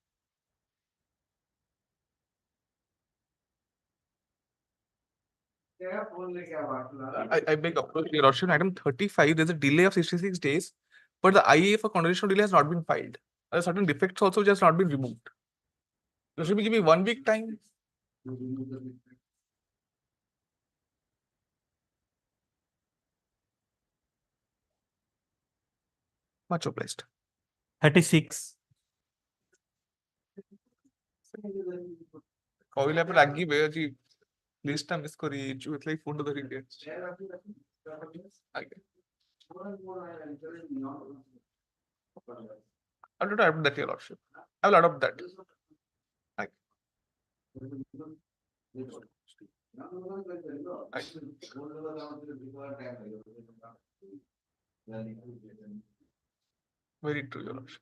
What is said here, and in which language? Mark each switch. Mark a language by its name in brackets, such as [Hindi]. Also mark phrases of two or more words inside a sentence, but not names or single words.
[English] I beg your lordship, item 35, there's a delay of 66 days, but the IA for conditional delay has not been filed. There are certain defects also which has not been removed. So should we give me 1 week time? Much obliged. 36. [Odia] କହିଲେ ଆପଣ ରାଗିବେ ଆଜି list ଟା miss କରି ଯାଇଛୁ ଏଥିଲାଗି phone ଟା ଧରିକି ଆସିଛି। ଆଜ୍ଞା। [English] I will adopt that, your lordship. I will adopt that. Very true, your lordship.